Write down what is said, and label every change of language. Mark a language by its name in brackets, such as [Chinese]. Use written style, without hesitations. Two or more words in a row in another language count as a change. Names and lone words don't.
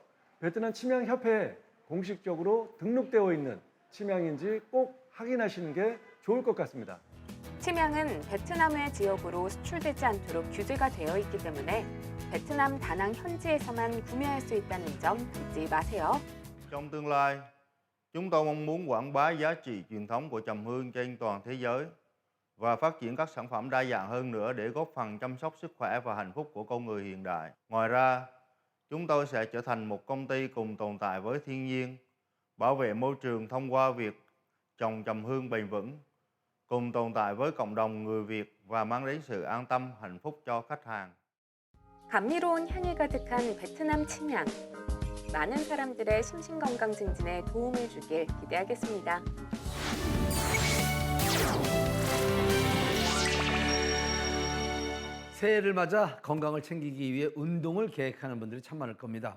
[Korean] 베트남 침향협회에 공식적으로 등록되어 있는 침향인지 꼭 확인하시는 게 좋을 것 같습니다. 침향은 베트남 외 지역으로 수출되지 않도록 규제가 되어 있기 때문에 베트남 다낭 현지에서만 구매할 수 있다는 점 잊지 마세요. [Vietnamese] Trong tương lai, chúng tôi mong muốn quảng bá giá trị truyền thống của trầm hương trên toàn thế giới và phát triển các sản phẩm đa dạng hơn nữa để góp phần chăm sóc sức khỏe và hạnh phúc của con người hiện đại. Ngoài ra, chúng tôi sẽ trở thành một công ty cùng tồn tại với thiên nhiên, bảo vệ môi trường thông qua việc trồng trầm hương bền vững, cùng tồn tại với cộng đồng người Việt và mang đến sự an tâm, hạnh phúc cho khách hàng. [Korean] 감미로운 향이 가득한 베트남 침향. 많은 사람들의 심신건강 증진에 도움을 주길 기대하겠습니다. 새해를 맞아 건강을 챙기기 위해 운동을 계획하는 분들이 참 많을 겁니다.